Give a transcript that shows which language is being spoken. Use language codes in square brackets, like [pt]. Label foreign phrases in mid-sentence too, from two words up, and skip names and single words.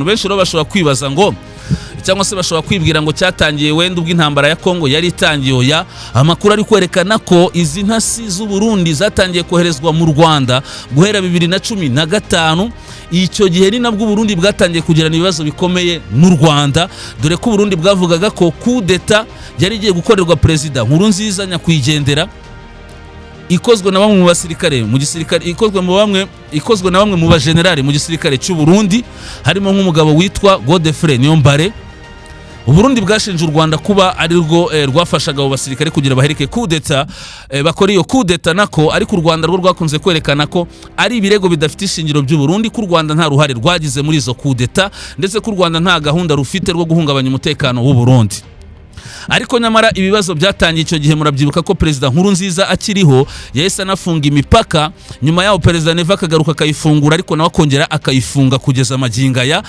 [rw] Benshi rero bashobora kwibaza ngo cyangwa se bashobora kwibwira ngo cyatangiye wenda ubwo intambara ya Kongo yari itangiye. Oya, amakuru ari kwerekana ko izi ntasi z'u Burundi zatangiye koherezwa mu Rwanda guhera 2015. Icyo gihe ni nabwo Burundi bwatangiye kugirana ibibazo bikomeye n'u Rwanda, dore ko Burundi bwavugaga ko [fr] coup d'etat [rw] yari igiye gukorerwa Perezida Nkurunziza nyakwigendera, ikozwe na bamwe mu basirikare mu gisirikare, ikozwe na bamwe mu bagenerali mu gisirikare cy'u Burundi, harimo nk'umugabo witwa Godefroid Niyombare. Uburundi bwashinje u Rwanda kuba ari rwo rwafashaga abo basirikare kugira bahereke [fr] coup d'etat, [rw] bakora iyo [fr] coup d'etat [rw] nako, ariko u Rwanda rwo rwakunze kwerekana ko ari ibirego bidafite ishingiro by'u Burundi, ko u Rwanda nta ruhare rwagize muri izo [fr] coup d'etat, [rw] ndetse ko u Rwanda nta gahunda rufite rwo guhungabanya umutekano w'u Burundi. Ariko nyamara ibibazo byatangiye icyo gihe, murabyibuka ko Perezida Nkurunziza akiriho yahise anafunga imipaka, nyuma yaho Perezida Neva akagaruka akayifungura, ariko nawe akongera akayifunga kugeza maginga ya.